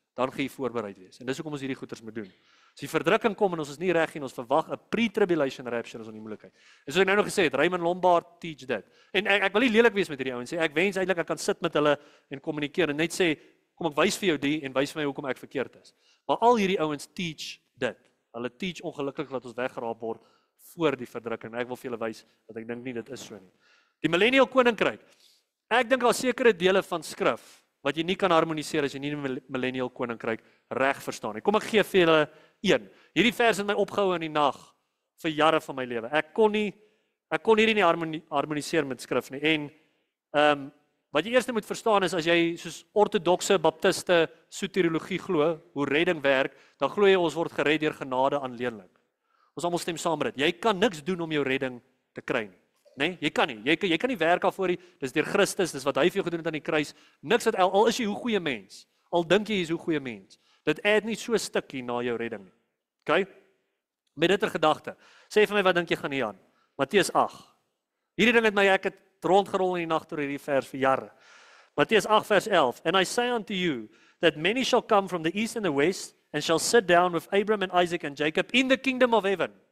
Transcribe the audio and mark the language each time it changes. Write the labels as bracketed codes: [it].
[af] Dan gaan jy voorbereid wees. En dis hoekom ons hierdie goeders moet doen. As die verdrukking kom en ons is nie reg nie, ons verwag 'n pre-tribulation rapture is on die moeilikheid. En soos ek nou nog gesê het, Raymond Lombard teach dit. En ek wil nie lelik wees met hierdie ouens sê, ek wens eintlik ek kan sit met hulle en kommunikeer en net sê, kom ek wys vir jou die en wys vir my hoekom ek verkeerd is. Maar al hierdie ouens teach dit. Hulle teach ongelukkig dat ons weggeraap word voor die verdrukking. Ek wil vir julle wys dat ek dink nie dit is so nie. Die millennial koninkryk. Ek dink daar sekere dele van skrif wat jy nie kan harmoniseer as jy nie die millennial koninkryk reg verstaan nie. Kom ek gee vir julle een. Hierdie vers het my opgehou in die nag vir jare van my lewe. Ek kon hierdie nie harmoniseer met skrif nie. En wat jy eers moet verstaan is, as jy soos ortodokse baptiste soteriologie glo, hoe redding werk, dan glo jy ons word gered deur genade aanleenlik. Ons almal stem saam met dit. Jy kan niks doen om jou redding te kry nie. Nee, jy kan nie. Jy kan nie werk daarvoor nie. Dis deur Christus, dis wat hy vir jou gedoen het aan die kruis. Niks wat al is jy hoe goeie mens. Al dink jy is hoe goeie mens. Dit add nie so 'n stukkie na jou redding nie. OK? Met dit in gedagte. Sê vir my wat dink jy gaan hier aan? Matteus 8. Hierdie ding het my ek het rondgerol in die nag deur hierdie vers vir jare. Matteus 8 vers 11. [en] And I say unto you that many shall come from the east and the west and shall sit down with Abraham and Isaac and Jacob in the kingdom of heaven.